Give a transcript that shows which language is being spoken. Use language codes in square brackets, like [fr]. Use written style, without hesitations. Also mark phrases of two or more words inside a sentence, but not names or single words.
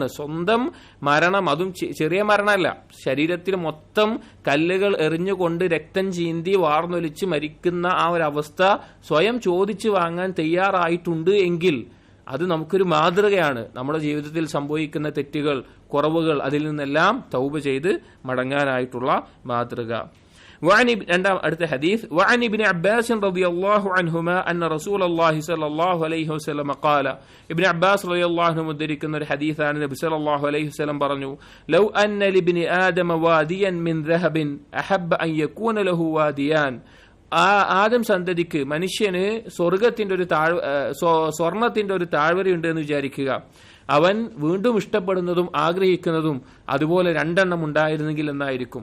[ml] സ്വന്തം മരണം, അതും ചെറിയ മരണമല്ല, ശരീരത്തിൽ മൊത്തം കല്ലുകൾ എറിഞ്ഞുകൊണ്ട് രക്തം ചീന്തി വാർന്നൊലിച്ച് മരിക്കുന്ന ആ ഒരു അവസ്ഥ സ്വയം ചോദിച്ചു വാങ്ങാൻ തയ്യാറായിട്ടുണ്ട് എങ്കിൽ അത് നമുക്കൊരു മാതൃകയാണ്. നമ്മുടെ ജീവിതത്തിൽ സംഭവിക്കുന്ന തെറ്റുകൾ, കുറവുകൾ, അതിൽ നിന്നെല്ലാം തൗബ ചെയ്ത് മടങ്ങാനായിട്ടുള്ള മാതൃക. അടുത്ത ഹദീസ് [ar] وعن ابن عباس رضي الله عنهما أن رسول الله صلى الله عليه وسلم قال, ابن عباس رضي الله عنه [ml] ഉദ്ധരിക്കുന്ന ഒരു ഹദീസാണ്. [ar] നബി صلى الله عليه وسلم പറഞ്ഞു, لو أن لابن آدم واديا من ذهب أحب أن يكون له واديان, [ml] ആദം സന്തതിക്ക്, മനുഷ്യന് സ്വർണത്തിന്റെ ഒരു താഴ്വരയുണ്ട് എന്ന് വിചാരിക്കുക. അവൻ വീണ്ടും ഇഷ്ടപ്പെടുന്നതും ആഗ്രഹിക്കുന്നതും അതുപോലെ 2 എണ്ണം ഉണ്ടായിരുന്നെങ്കിൽ എന്നായിരിക്കും.